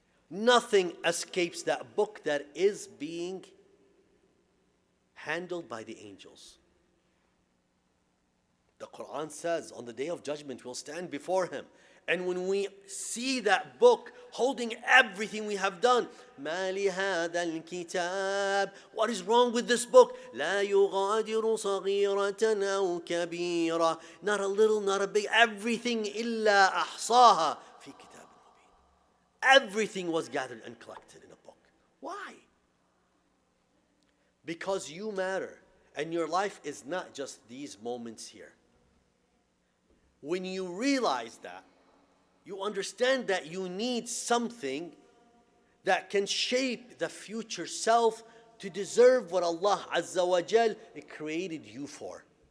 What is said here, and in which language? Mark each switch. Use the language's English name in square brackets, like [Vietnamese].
[English] Nothing escapes that book that is being handled by the angels. The Quran says on the day of judgment we'll stand before him. And when we see that book holding everything we have done, [Arabic] مَا لِهَذَا الْكِتَابِ, [English] what is wrong with this book? [Arabic] لَا يُغَادِرُ صَغِيرَةً أَوْ كَبِيرًا, [English] not a little, not a big, everything [Arabic] إِلَّا أَحْصَاهَا فِي كِتَابٍ مُبِينٍ. [English] Everything was gathered and collected in a book. Why? Because you matter, and your life is not just these moments here. When you realize that, you understand that you need something that can shape the future self to deserve what Allah Azza wa Jal created you for.